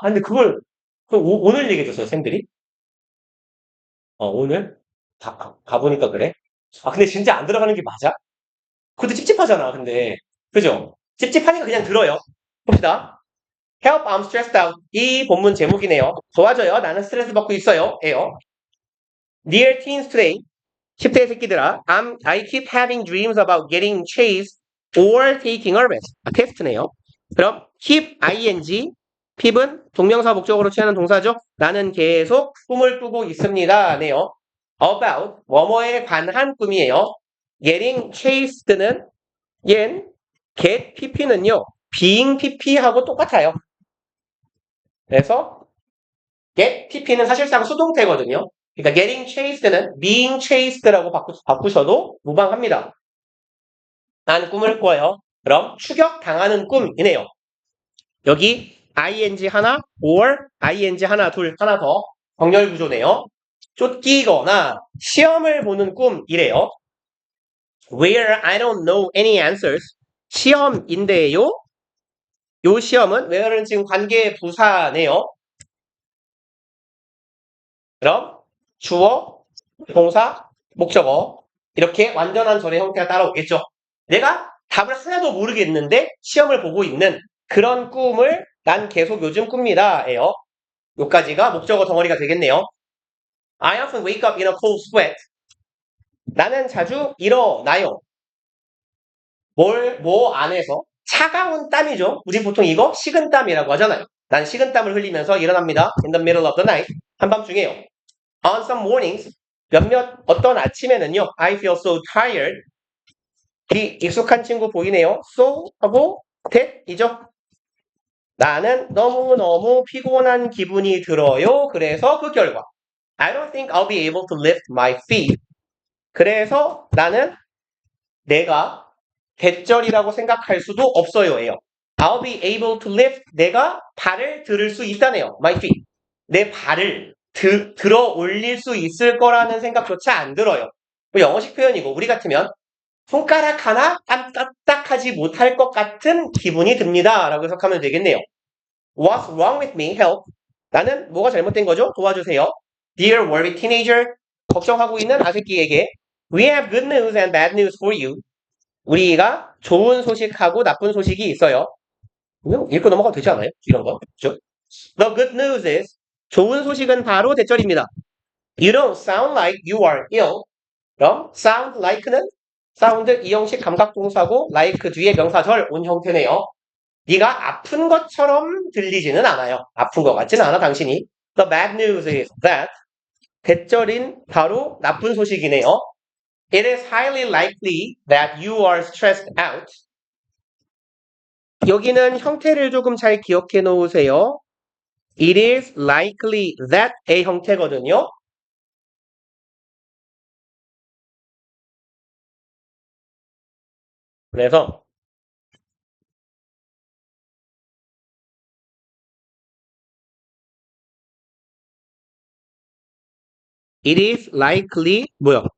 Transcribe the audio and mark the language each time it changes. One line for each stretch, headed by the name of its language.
Korean: 근데 그걸 오늘 얘기해줬어요, 쌤들이. 오늘? 가보니까 그래. 근데 진짜 안 들어가는 게 맞아? 그것도 찝찝하잖아, 근데. 그죠? 찝찝하니까 그냥 들어요. 봅시다.
English: Help, I'm stressed out.
Korean: 이 본문 제목이네요. 도와줘요. 나는 스트레스 받고 있어요. 에요.
English: Dear teens today.
Korean: 10대 새끼들아,
English: I keep having dreams about getting chased or taking a risk.
Korean: 테스트네요. 그럼 keep ing, keep은 동명사 목적으로 취하는 동사죠. 나는 계속 꿈을 꾸고 있습니다. 네요. about, 뭐뭐에 관한 꿈이에요.
English: getting chased
Korean: 는 얜 get pp는요. being pp하고 똑같아요. 그래서 get pp는 사실상 수동태거든요. 그러니까
English: getting chased
Korean: 는
English: being chased
Korean: 라고 바꾸셔도 무방합니다. 난 꿈을 꿔요. 그럼 추격당하는 꿈이네요. 여기 ing 하나, or ing 하나, 둘, 하나 더 정렬 구조네요. 쫓기거나 시험을 보는 꿈이래요.
English: Where I don't know any answers.
Korean: 시험인데요. 요 시험은 where는 지금 관계 부사네요. 그럼 주어, 동사, 목적어 이렇게 완전한 절의 형태가 따라오겠죠. 내가 답을 하나도 모르겠는데 시험을 보고 있는 그런 꿈을 난 계속 요즘 꿉니다. 에요. 요까지가 목적어 덩어리가 되겠네요.
English: I often wake up in a cold sweat.
Korean: 나는 자주 일어나요. 뭐 안에서? 차가운 땀이죠. 우리 보통 이거 식은땀이라고 하잖아요. 난 식은땀을 흘리면서 일어납니다.
English: In the middle of the night.
Korean: 한밤중에요.
English: On some mornings.
Korean: 몇몇 어떤 아침에는요.
English: I feel so tired.
Korean: 익숙한 친구 보이네요. So 하고 that이죠. 나는 너무너무 피곤한 기분이 들어요. 그래서 그 결과
English: I don't think I'll be able to lift my feet.
Korean: 그래서 나는 내가 대절이라고 생각할 수도 없어요예요.
English: I'll be able to lift.
Korean: 내가 발을 들을 수 있다네요.
English: My feet.
Korean: 내 발을 들어 올릴 수 있을 거라는 생각조차 안 들어요. 영어식 표현이고 우리 같으면 손가락 하나 까딱하지 못할 것 같은 기분이 듭니다. 라고 해석하면 되겠네요.
English: What's wrong with me? Help.
Korean: 나는 뭐가 잘못된 거죠? 도와주세요.
English: Dear worried teenager.
Korean: 걱정하고 있는 아새끼에게
English: We have good news and bad news for you.
Korean: 우리가 좋은 소식하고 나쁜 소식이 있어요. 읽고 넘어가도 되지 않아요? 이런 거. 그죠?
English: The good news is
Korean: 좋은 소식은 바로 대절입니다.
English: You don't sound like you are ill.
Korean: 그럼 sound like는 사운드 이형식 감각동사고 like 뒤에 명사절 온 형태네요. 네가 아픈 것처럼 들리지는 않아요. 아픈 것 같지는 않아 당신이.
English: The bad news is that
Korean: 대절인 바로 나쁜 소식이네요.
English: It is highly likely that you are stressed out.
Korean: 여기는 형태를 조금 잘 기억해 놓으세요.
English: It is likely that
Korean: 의 형태거든요. 그래서
English: It is likely
Korean: 뭐야?